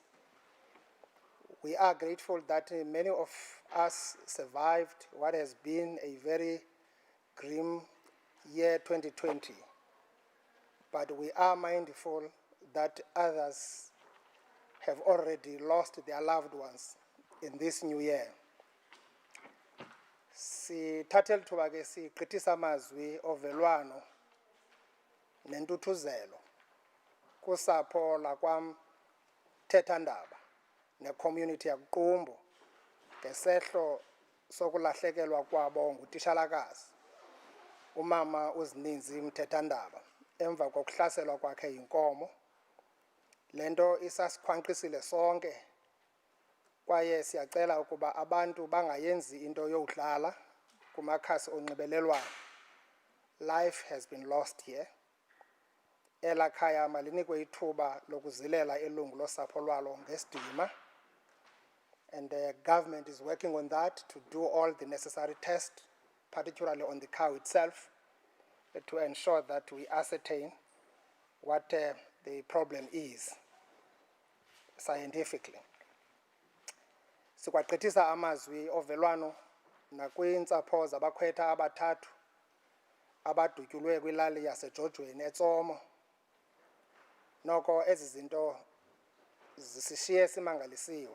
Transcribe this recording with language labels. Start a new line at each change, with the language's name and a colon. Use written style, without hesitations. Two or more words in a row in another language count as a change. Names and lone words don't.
English: We are grateful that many of us survived what has been a very grim year 2020, but we are mindful that others have already lost their loved ones in this new year.
Xhosa: Sithathela ithuba ke sigqithisa amazwi ovelwano nentuthuzelo kusapho lakwam Thethandaba ne-community yakuQumbu ngesehlo sokulahlekelwa kwabo ngutitshalakazi umama uZininzi Mthethandaba emva kokuhlaselwa kwakhe yinkomo. Lento isasikhwankqisile sonke, kwaye siyacela ukuba abantu bangayenzi into yokudlala kumakhasi onxibelelwano.
English: Life has been lost here.
Xhosa: Ela khaya malinikwe ithuba lokuzilela ilungu losapho lwalo ngesidima,
English: and the government is working on that to do all the necessary tests, particularly on the cow itself, to ensure that we ascertain what the problem is scientifically.
Xhosa: Sikwagqithisa amazwi ovelwano nakwiintsapho zabakhwetha abathathu abadutyulwe kwilali yaseJojweni eTsomo. Noko ezi zinto zisishiye simangalisiwe.